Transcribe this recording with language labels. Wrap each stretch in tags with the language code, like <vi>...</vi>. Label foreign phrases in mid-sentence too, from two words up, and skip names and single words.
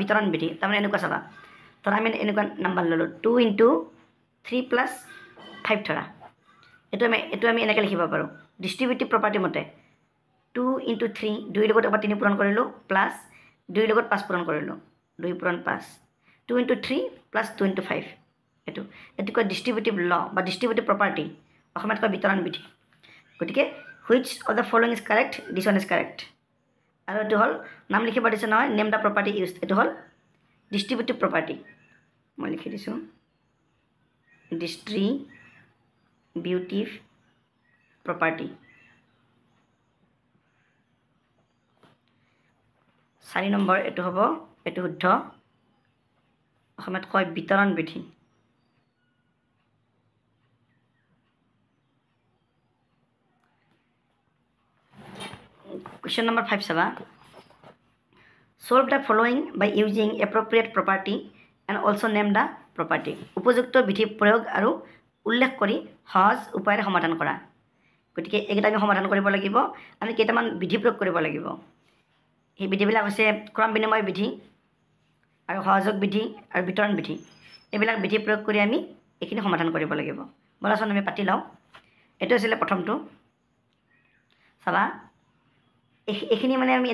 <as>বিতৰণ বিধি তাৰমানে এনেকুৱা চাবা ধৰা আমি এনেকুৱা নাম্বাৰ ল'লোঁ 2 × 3 + 5 ধৰা এইটো আমি এনেকৈ লিখিব পাৰোঁ ডিষ্ট্ৰিবিউটিভ প্ৰপাৰ্টি মতে 2 × 3 2ৰ লগত এবাৰ 3 পূৰণ কৰিলোঁ প্লাছ 2ৰ লগত 5 পূৰণ কৰিলোঁ 2 পূৰণ 5 2 × 3 + 2 × 5 এইটো কয়</as> <en>distributive law</en> <as>বা</as> <en>distributive property</en> <as>অসমীয়াত কয় বিতৰণ বিধি গতিকে</as> <en>which of the following is correct this one is correct</en> <as>আৰু এইটো হ'ল নাম লিখিব দিছে নহয়</as> <en>name the property use</en> <as>এইটো হ'ল</as> <en>distributive property</en> <as>মই লিখি দিছোঁ</as> <en>distributive property</en> <as>4 নম্বৰ এইটো হ'ব এইটো শুদ্ধ অসমীয়াত কয় বিতৰণ বিধি</as> <en>Question number</en> <as>5 চাবা</as> <en>solve the following by using appropriate property and also name the property</en> <as>উপযুক্ত বিধি প্ৰয়োগ আৰু উল্লেখ কৰি সহজ উপায়েৰে সমাধান কৰা গতিকে এইকেইটা আমি সমাধান কৰিব লাগিব আমি কেইটামান বিধি প্ৰয়োগ কৰিব লাগিব এই বিধিবিলাক হৈছে ক্ৰম বিনিময় বিধি আৰু সহযোগ বিধি আৰু বিতৰণ বিধি এইবিলাক বিধি প্ৰয়োগ কৰি আমি এইখিনি সমাধান কৰিব লাগিব বলাচোন আমি পাতি লওঁ এইটো আছিলে প্ৰথমটো চাবা এইখিনি মানে আমি</as>